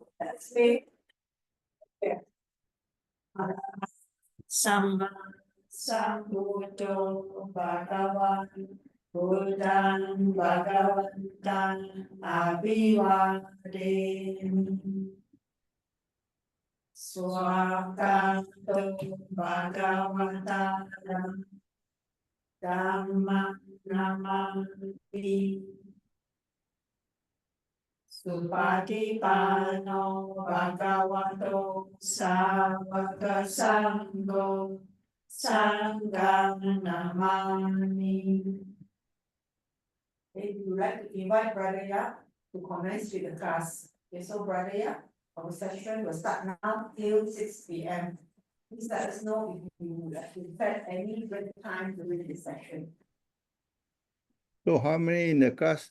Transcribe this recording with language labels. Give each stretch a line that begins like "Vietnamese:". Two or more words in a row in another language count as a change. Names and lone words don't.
English: Let's see. Yeah.
Pali: Samba Sambuddho Bhagavan Buddhan Bhagavantan Abhivademi Swakanto Bhagavatam Dhammam Namami Supatipano Bhagavato Savaka Sangho Sangham Namami.
English: Okay, we would like to invite Brother Ya to commence with the class. Okay, so Brother Ya, our session will start now till 6 p.m. Please let us know if you would like to set any break time during this session. So how many in the class?